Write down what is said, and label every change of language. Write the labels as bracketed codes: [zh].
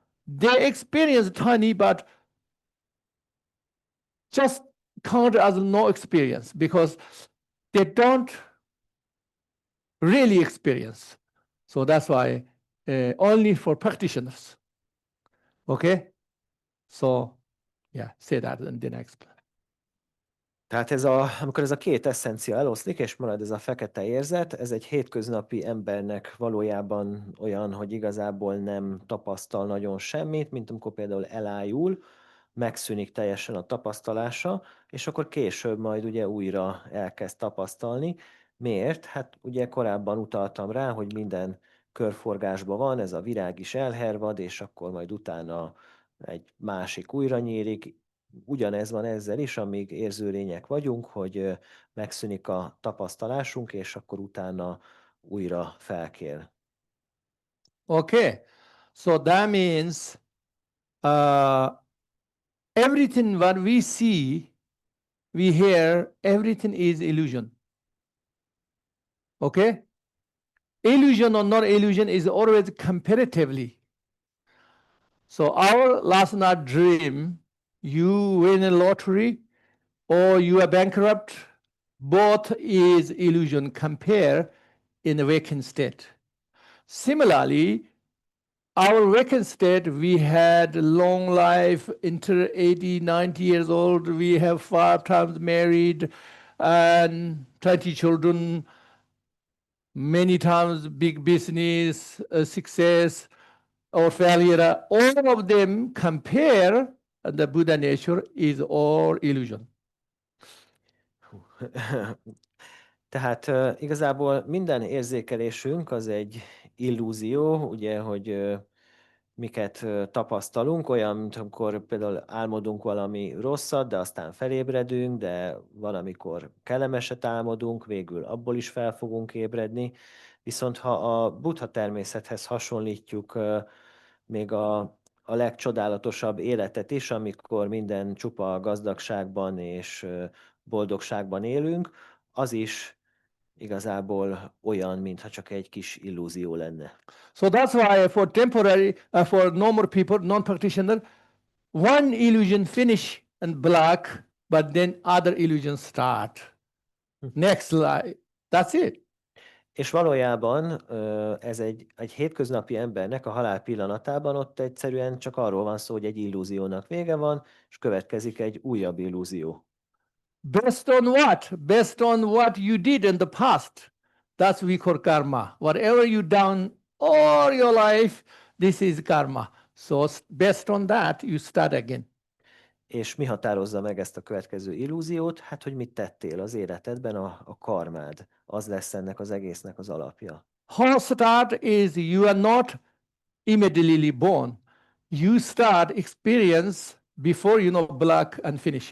[en] They experience tiny, but just count as no experience because they don't really experience. So that's why only for practitioners. Okay? So, yeah, say that and then I explain. [hu] Tehát amikor ez a két eszencia eloszlik, és marad ez a fekete érzet, ez egy hétköznapi embernek valójában olyan, hogy igazából nem tapasztal nagyon semmit, mint amikor például elájul, megszűnik teljesen a tapasztalása, és akkor később majd ugye újra elkezd tapasztalni. Miért? Hát ugye korábban utaltam rá, hogy minden körforgásban van, ez a virág is elhervad, és akkor majd utána egy másik újra nyílik. Ugyanez van ezzel is, amíg érző lények vagyunk, hogy megszűnik a tapasztalásunk, és akkor utána újra felkél. [en] Okay. So that means everything what we see, we hear, everything is illusion. Okay? Illusion or not illusion is always comparatively. So our last night dream, you win a lottery or you are bankrupt, both is illusion compare in a vacant state. Similarly, our vacant state, we had long life, into 80, 90 years old, we have 5 times married and 20 children, many times big business, success or failure, all of them compare the Buddha nature is all illusion. [hu] Tehát igazából minden érzékelésünk az egy illúzió, ugye, hogy miket tapasztalunk, olyan, mint amikor például álmodunk valami rosszat, de aztán felébredünk, de valamikor kellemeset álmodunk, végül abból is fel fogunk ébredni. Viszont ha a buddha természethez hasonlítjuk még a legcsodálatosabb életet is, amikor minden csupa gazdagságban és boldogságban élünk, az is igazából olyan, mintha csak egy kis illúzió lenne. [en] So that's why for temporary, for normal people, non-practitioner, one illusion finish and black, but then other illusions start. Next slide. That's it. [hu] És valójában ez egy hétköznapi embernek a halál pillanatában ott egyszerűen csak arról van szó, hogy egy illúziónak vége van, és következik egy újabb illúzió. [en] Based on what? Based on what you did in the past. That's we call karma. Whatever you done all your life, this is karma. So based on that, you start again. [hu] És mi határozza meg ezt a következő illúziót? Hát, hogy mit tettél az életedben, a karmád. Az lesz ennek az egésznek az alapja. [en] How start is you are not immediately born. You start experience before you know black and finish.